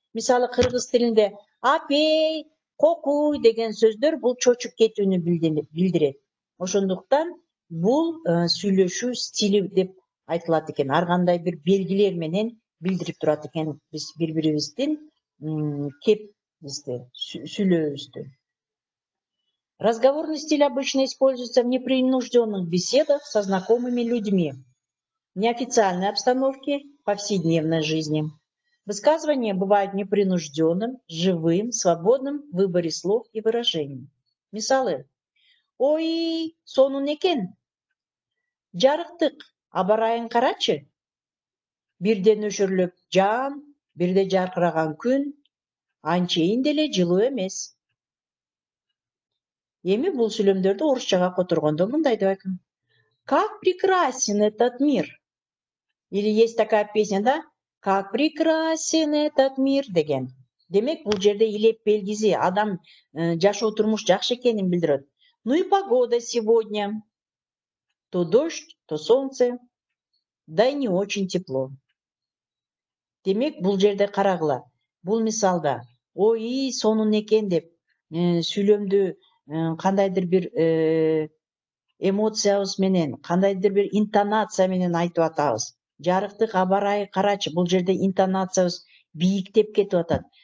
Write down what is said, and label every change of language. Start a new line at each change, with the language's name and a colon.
Kyrgyz: Мисалы кыргыз тилинде апей, кокуй деген сөздөр бул чочуп кетүүнү билдирет. Ошондуктан бул сүйлөшүү стили деп айтылат экен. Ар кандай бир белгилер менен билдирип турат экен биз бири бирибиздин кепибизди, сүйлөөбүздү.
Russian: Разговорный стиль обычно используется в непринужденных беседах со знакомыми людьми, в неофициальной обстановке, повседневной жизни. Высказывания бывают непринужденным, живым, свободным в выборе слов и выражений.
Kyrgyz: Мисалы. Ой, сонун экен. Жарыктык, абарайын карачы. Бирде нөшөрлөп жан, бирде жаркыраган күн, анчейин деле жылуу эмес. Эми бул сүйлөмдөрдү орусчага которгондо мындай деп айткан.
Russian: Как прекрасен этот мир. Или есть такая песня, да? Как прекрасен этот мир
Kyrgyz: деген. Демек, бул жерде илеп белгиси, адам жашоо турмуш жакшы экенин билдирет.
Russian: Ну и погода сегодня. То дождь, то солнце, да и не очень тепло.
Kyrgyz: Демек, бул жерде карагыла. Бул мисалда, ой, сонун экен деп сүйлөмдү кандайдыр бир эмоциябыз менен, кандайдыр бир интонация менен айтып атабыз. Жарыктык, абарайы карачы, бул жерде интонациябыз бийиктеп кетип атат.